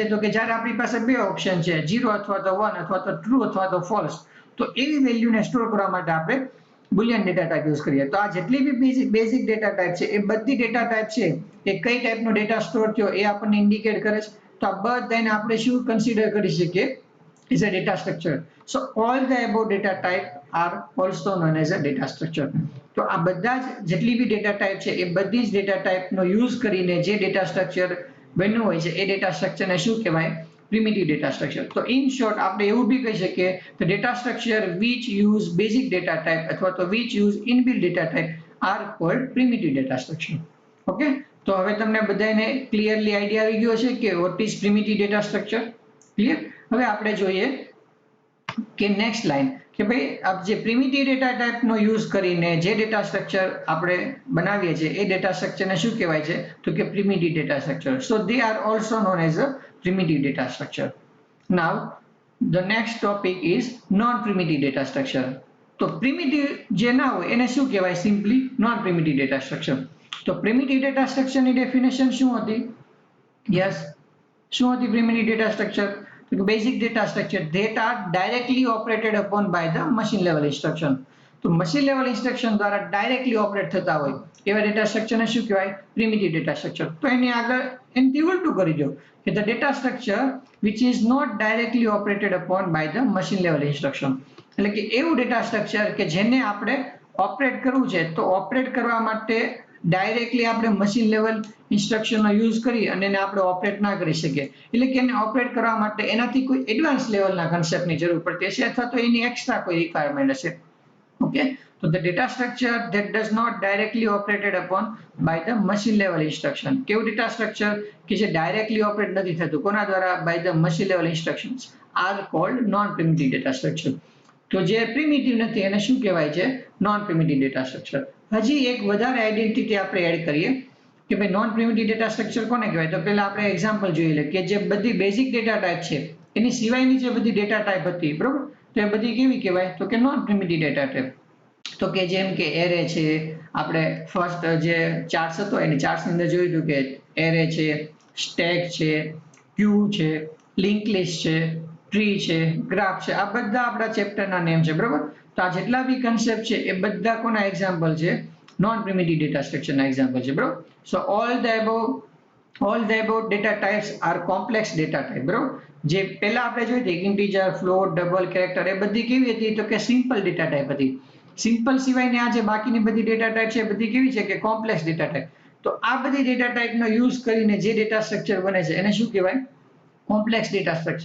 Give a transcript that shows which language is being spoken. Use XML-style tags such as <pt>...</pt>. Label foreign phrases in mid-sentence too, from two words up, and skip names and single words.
<gu>તો કે જ્યારે આપણી પાસે બે ઓપ્શન છે, 0 અથવા તો 1 અથવા તો ટ્રુ અથવા તો ફોલ્સ, તો એવી વેલ્યુને સ્ટોર કરવા માટે આપણે</gu> <en>boolean data type use</en> <gu>કરીએ. તો આ જેટલી બી</gu> <en>basic data type</en> <gu>છે એ બધી</gu> <en>data type</en> <gu>છે એ કઈ ટાઈપનો ડેટા સ્ટોર થયો એ આપણને ઇન્ડિકેટ કરે છે. તો આ બધાને આપણે શું કન્સિડર કરી શકીએ?</gu> <en>is a data structure. So all the above data type are also known as a data structure.</en> <gu>તો આ બધા જ જેટલી બી</gu> <en>data type</en> <gu>છે એ બધી જ</gu> <en>data typeનો use</en> <gu>કરીને જે</gu> <en>data structure</en> <gu>બન્યું હોય છે એ</gu> <en>data structureને</en> <gu>શું કહેવાય?</gu> <en>primitive data structure. તો in short</en> <gu>આપણે એવું બી કહી શકીએ કે</gu> <en>data structure which use basic data type</en> <gu>અથવા તો</gu> <en>which use inbuilt data type are called primitive data structure.</en> <gu>ઓકે, તો હવે તમને બધાને</gu> <en>clearly idea</en> <gu>આવી ગયો છે કે</gu> <en>what is primitive data structure?</en> <gu>ક્લિયર? હવે આપણે જોઈએ કે</gu> <en>next line</en> <gu>કે ભાઈ આ જે</gu> <en>primitive data typeનો use</en> <gu>કરીને જે</gu> <en>data structure</en> <gu>આપણે બનાવીએ છીએ એ</gu> <en>data structureને</en> <gu>શું કહેવાય છે? તો કે</gu> <en>primitive data structure. So they are also known as a primitive data structure. Now the next topic is non-primitive data structure.</en> <gu>તો primitive જે ના હોય એને શું કહેવાય? સિમ્પલી</gu> <en>non-primitive data structure.</en> <gu>તો</gu> <en>primitive data structure</en> <gu>ની ડેફિનેશન શું હતી? યસ, શું હતી</gu> <en>primitive data structure? તો basic data structure that are directly operated upon by the machine level instruction.</en> <gu>તો</gu> <en>machine level instruction</en> <gu>દ્વારા</gu> <en>directly operate</en> <gu>થતા હોય એવા</gu> <en>data structureને</en> <gu>શું કહેવાય?</gu> <en>primitive data structure.</en> <gu>તો એની આગળ એનાથી ઉલટું કરી દો કે</gu> <en>the data structure which is not directly operated upon by the machine level instruction.</en> <gu>એટલે કે એવું</gu> <en>data structure</en> <gu>કે જેને આપણે ઓપરેટ કરવું છે તો ઓપરેટ કરવા માટે ડાયરેક્ટલી આપણે</gu> <en>machine level instructionનો use</en> <gu>કરી અને એને આપણે ઓપરેટ ના કરી શકીએ. એટલે કે એને ઓપરેટ કરવા માટે એનાથી કોઈ</gu> <en>advance levelના</en> <gu>કન્સેપ્ટની જરૂર પડતી હશે અથવા તો એની એક્સ્ટ્રા કોઈ રિક્વાયરમેન્ટ હશે.</gu> <en>ઓકે, તો the data structure that does not directly operated upon by the machine level instruction.</en> <gu>કેવું</gu> <en>data structure</en> <gu>કે જે</gu> <en>directly operate</en> <gu>નથી થતું કોના દ્વારા?</gu> <en>by the machine level instructions are called non-primitive data structure.</en> <gu>તો જે પ્રિમિટિવ નથી એને શું કહેવાય છે?</gu> <en>non primitive data structure.</en> <gu>હજી એક વધારે આઈડેન્ટિટી આપણે એડ કરીએ કે ભાઈ</gu> <en>non primitive data structure</en> <gu>કોને કહેવાય? તો પહેલા આપણે એક્ઝામ્પલ જોઈ લઈએ કે જે બધી</gu> <en>basic data type</en> <gu>છે એની સિવાયની જે બધી</gu> <en>data type</en> <gu>હતી, બરોબર, તો એ બધી કેવી કહેવાય? તો કે</gu> <en>non primitive data type.</en> <gu>તો કે જેમ કે એરે છે, આપણે ફર્સ્ટ જે ચાર્ટ્સ હતો એની ચાર્ટ્સની અંદર જોયું હતું કે એરે છે, સ્ટેક છે, ક્યુ છે,</gu> <en>link list</en> <gu>છે, ટ્રી છે, ગ્રાફ છે, આ બધા આપણા</gu> <en>chapterના name</en> <gu>છે, બરોબર. તો આ જેટલા બી કન્સેપ્ટ છે એ બધા કોના એક્ઝામ્પલ છે?</gu> <en>non primitive data structureના example</en> <gu>છે, બરોબર.</gu> <en>so all the above data types are complex data type,</en> <gu>બરોબર. જે પહેલા આપણે જોઈ હતી ઇન્ટીજર, ફ્લોટ, ડબલ, કેરેક્ટર, એ બધી કેવી હતી? તો કે</gu> <en>simple data type</en> <gu>હતી. સિમ્પલ સિવાયની આ જે બાકીની બધી</gu> <en>data type</en> <gu>છે એ બધી કેવી છે?</gu> <en>કે complex data type.</en> <gu>તો આ બધી</gu> <en>data typeનો use</en> <gu>કરીને જે</gu> <en>data structure</en> <gu>બને છે એને શું કહેવાય?</gu> <en>complex data structure.</en>